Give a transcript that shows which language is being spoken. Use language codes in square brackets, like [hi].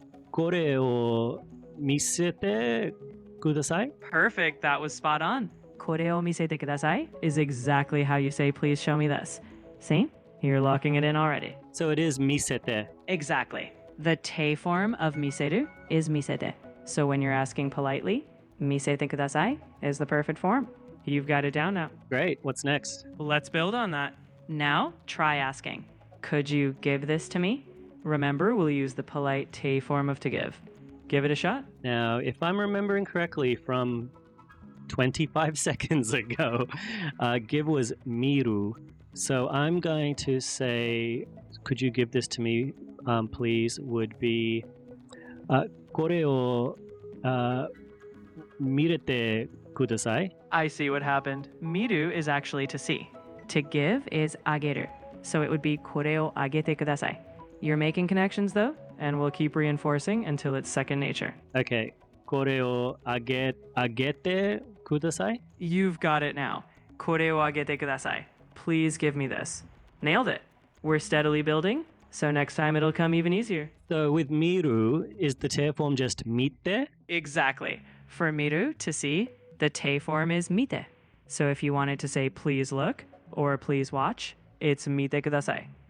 [ja] これを見せてください. [en] Perfect, that was spot on. [ja] これを見せてください [en] is exactly how you say please show me this. See? You're locking it in already. So it is misete. Exactly. The te form of miseru is misete. So when you're asking politely, [ja] 見せてください [en] is the perfect form. You've got it down now. Great. What's next? Let's build on that. Now, try asking. Could you give this to me? Remember, we'll use the polite te form of to give. Give it a shot. Now, if I'm remembering correctly from 25 seconds ago, give was miru. So I'm going to say, could you give this to me, please, would be [ja] これを見れてください. [en] I see what happened. Miru is actually to see. To give is あげる. So it would be [ja] これをあげてください. [en] You're making connections though, and we'll keep reinforcing until it's second nature. Okay. [ja] これをあげてください. [en] You've got it now. [ja] これをあげてください. [en] Please give me this. Nailed it. We're steadily building, so next time it'll come even easier. So with miru, is the te form just mite? Exactly. For miru, to see, the te form is mite. So if you wanted to say please look or please watch, it's [ja] mite kudasai.